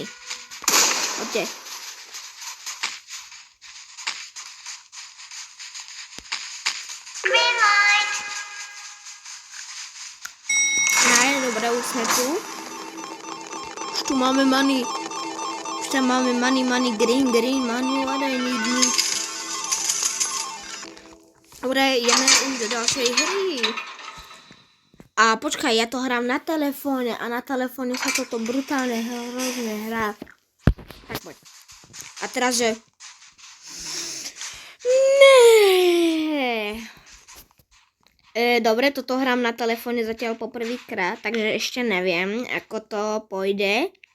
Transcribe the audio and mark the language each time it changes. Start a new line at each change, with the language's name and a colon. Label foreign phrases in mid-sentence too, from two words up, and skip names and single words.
Slovak: Poďte. Dobre, už sme tu. Už tu máme
English: money.
Slovak: Tam máme
English: money, green, money, what I need.
Slovak: Dobre, ideme už do ďalšej hry. A počkaj, ja to hrám na telefóne a na telefóne sa toto brutálne hrozne hrá. Tak poď. A teraz, že... Dobre, toto hrám na telefóne zatiaľ poprvýkrát, takže ešte neviem, ako to pôjde.